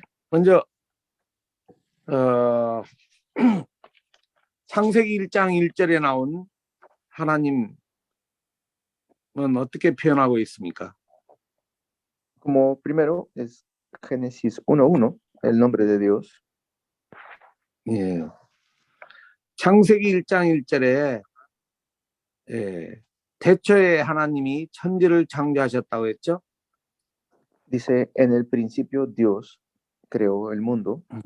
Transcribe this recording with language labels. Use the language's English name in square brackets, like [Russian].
[Korean] 먼저 창세기 1장 1절에 나온 하나님은 어떻게 표현하고 있습니까? [Spanish] Como primero es Génesis 1:1, el nombre de Dios. [Korean] 예. 창세기 1장 1절에 태초에 하나님이 천지를 창조하셨다고 했죠? [Spanish] Dice, en el principio Dios creó el mundo.